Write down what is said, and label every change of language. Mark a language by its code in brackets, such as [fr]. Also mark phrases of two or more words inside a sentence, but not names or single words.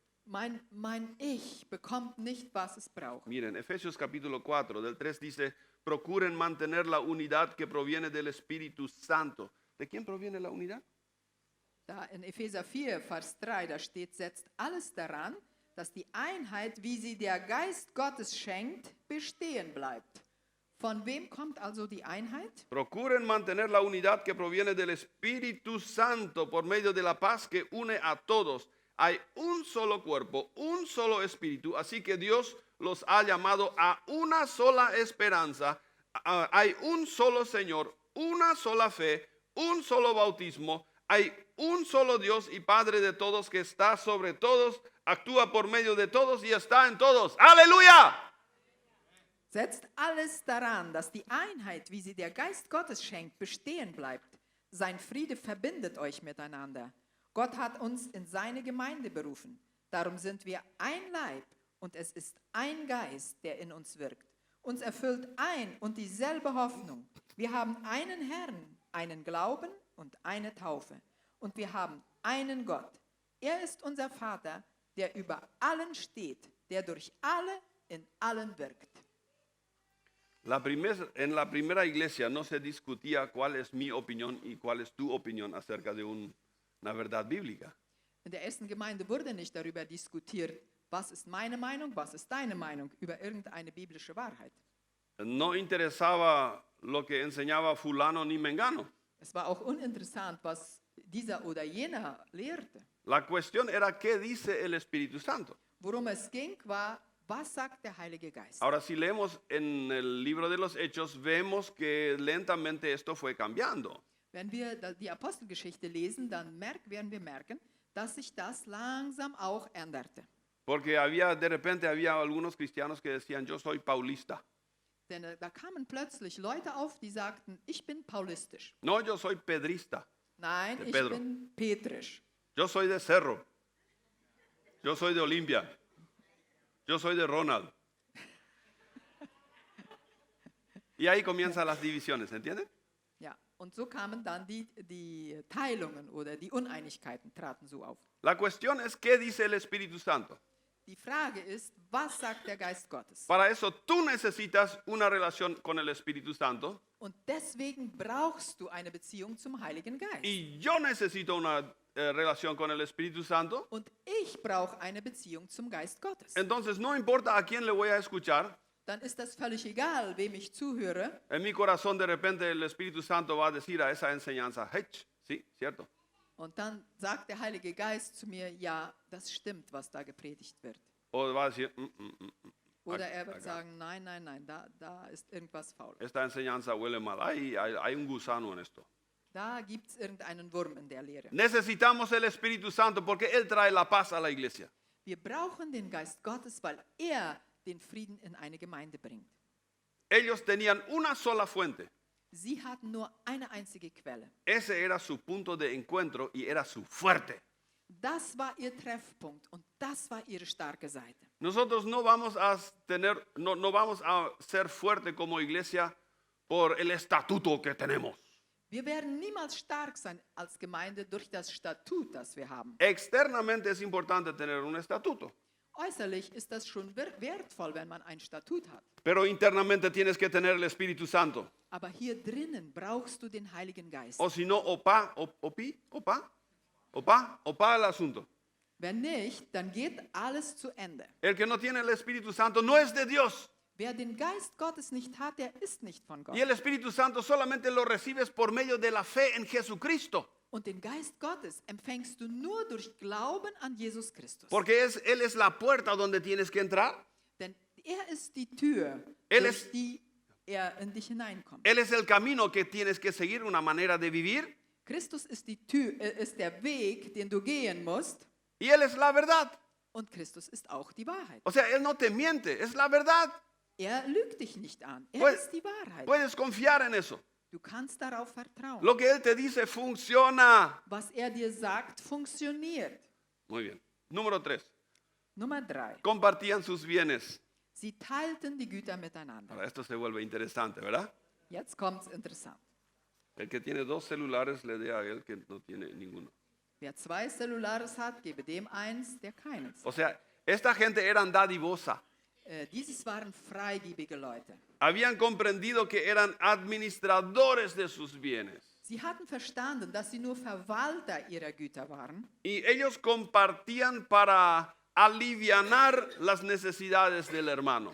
[de] Mein Ich bekommt nicht, was es braucht. [es] Miren, Efesios capítulo 4, del 3 dice, procuren mantener la unidad que proviene del Espíritu Santo. ¿De quién proviene la unidad? [de] Da in Epheser 4, Vers 3, da steht, setzt alles daran, dass die Einheit, wie sie der Geist Gottes schenkt, bestehen bleibt. Von wem kommt also die Einheit? [es] Procuren mantener la unidad que proviene del Espíritu Santo por medio de la paz que une a todos. Hay un solo cuerpo, un solo espíritu, así que Dios los ha llamado a una sola esperanza. Hay un solo Señor, una sola fe, un solo bautismo. Hay un solo Dios y Padre de todos que está sobre todos, actúa por medio de todos y está en todos. ¡Aleluya! [de] Setzt alles daran, dass die Einheit, wie sie der Geist Gottes schenkt, bestehen bleibt. Sein Friede verbindet euch miteinander. Gott hat uns in seine Gemeinde berufen. Darum sind wir ein Leib und es ist ein Geist, der in uns wirkt. Uns erfüllt ein und dieselbe Hoffnung. Wir haben einen Herrn, einen Glauben und eine Taufe. Und wir haben einen Gott. Er ist unser Vater, der über allen steht, der durch alle in allen wirkt. [es] En la primera iglesia no se discutía cuál es mi opinión y cuál es tu opinión acerca de una verdad bíblica. [de] In der ersten Gemeinde wurde nicht darüber diskutiert, was ist meine Meinung, was ist deine Meinung über irgendeine biblische Wahrheit. [es] No interesaba lo que enseñaba fulano ni mengano. [de] Es war auch uninteressant, was dieser oder jener lehrte. [es] La cuestión era qué dice el Espíritu Santo. [de] Worum es ging, war, was sagt der Heilige Geist? [es] Ahora, si leemos en el libro de los Hechos, vemos que lentamente esto fue cambiando. [de] Wenn wir die Apostelgeschichte lesen, dann werden wir merken, dass sich das langsam auch änderte. [es] Porque de repente había algunos cristianos que decían, yo soy paulista. [de] Denn da kamen plötzlich Leute auf, die sagten, ich bin paulistisch. [es] No, yo soy pedrista. [de] Nein, [es] De [de] ich [es] Pedro. [de] bin petrisch. [es] Yo soy de Cerro. Yo soy de Olimpia. Yo soy de Ronald. Y ahí comienzan las divisiones, ¿entienden? [de] Ja, und so kamen dann die Teilungen oder die Uneinigkeiten traten so auf. [es] La cuestión es qué dice el Espíritu Santo. [de] Die Frage ist, was sagt der Geist Gottes? [es] Para eso tú necesitas una relación con el Espíritu Santo [de] Und deswegen brauchst du eine Beziehung zum Heiligen Geist. [es] y yo necesito una relación con el Espíritu Santo. [de] Und ich brauche eine Beziehung zum Geist Gottes. [es] Entonces no importa a quién le voy a escuchar, [de] Dann ist das völlig egal, wem ich zuhöre. [es] en mi corazón de repente el Espíritu Santo va a decir a esa enseñanza, hey, sí, cierto. [de] Und dann sagt der Heilige Geist zu mir, ja, das stimmt, was da gepredigt wird. [es] O va a decir, [de] Oder er wird [es] acá. [de] sagen, nein, nein, nein, da ist irgendwas faul. [es] Esta enseñanza huele mal, hay un gusano en esto. [de] Da gibt es irgendeinen Wurm in der Lehre. [es] Necesitamos el Espíritu Santo porque Él trae la paz a la iglesia. [de] Wir brauchen den Geist Gottes, weil er den Frieden in eine Gemeinde bringt. [es] Ellos tenían una sola fuente. [de] Sie hatten nur eine einzige Quelle. [es] Ese era su punto de encuentro y era su fuerte. [de] Das war ihr Treffpunkt und das war ihre starke Seite. [es] Nosotros no vamos a vamos a ser fuerte como iglesia por el estatuto que tenemos. [de] Wir werden niemals stark sein als Gemeinde durch das Statut, das wir haben. [es] Externamente es importante tener un estatuto, [de] Äußerlich ist das schon wertvoll, wenn man ein Statut hat. [es] pero internamente tienes que tener el Espíritu Santo. [de] Aber hier drinnen brauchst du den Heiligen Geist. [es] O si no, opa el asunto. [de] Wenn nicht, dann geht alles zu Ende. [es] El que no tiene el Espíritu Santo no es de Dios. [de] Wer den Geist Gottes nicht hat, der ist nicht von Gott. [es] Y el Espíritu Santo solamente lo recibes por medio de la fe en Jesucristo. [de] Und den Geist Gottes empfängst du nur durch Glauben an Jesus Christus. [es] Porque Él es la puerta donde tienes que entrar. [de] Denn er ist die Tür, [es] Él [de] durch [es] es- [de] die er in dich hineinkommt. [es] Él es el camino que tienes que seguir, una manera de vivir. [de] Christus ist die Tür, ist der Weg, den du gehen musst. [es] Y Él es la verdad. [de] Und Christus ist auch die Wahrheit. [es] O sea, Él no te miente, es la verdad. [de] Er lügt dich nicht an. Er [es] Pued- [de] ist die Wahrheit. [es] Puedes confiar en eso. [de] Du kannst darauf vertrauen. [es] Lo que Él te dice funciona. [de] Was er dir sagt, funktioniert. [es] Muy bien. Número 3. [de] Nummer 3. [es] Compartían sus bienes. [de] Sie teilten die Güter miteinander. [es] Ahora, esto se vuelve interesante, ¿verdad? [de] Jetzt kommt's interessant. [es] El que tiene 2 celulares le dé a él que no tiene ninguno. [de] Wer 2 Celulares hat, gebe dem eins, der keines. [es] O sea, esta gente eran dadivosa. [de] Dieses waren freigebige Leute. [es] Habían comprendido que eran administradores de sus bienes. [de] Sie hatten verstanden, dass sie nur Verwalter ihrer Güter waren. [es] Y ellos compartían para alivianar las necesidades del hermano.